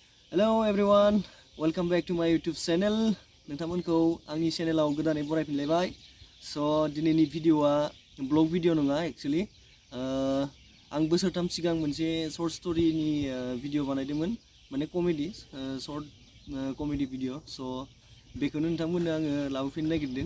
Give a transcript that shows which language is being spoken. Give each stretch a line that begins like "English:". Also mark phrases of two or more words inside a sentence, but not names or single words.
English: Hello everyone, welcome back to my YouTube channel.
Bodo: नोंथांमोनखौ आंनि चेनेलाव गोदानै बरायफिनलायबाय. So दिनैनि भिडिअआ
English: blog video
Bodo: नङा एक्चुअली. आं बोसोरथाम सिगां मोनसे
English: short story video
Bodo: बानायदोंमोन, माने
English: comedy short comedy video.
Bodo: So बेखौनो नोंथांमोननो आङो लाबोफिननो नागिरदों.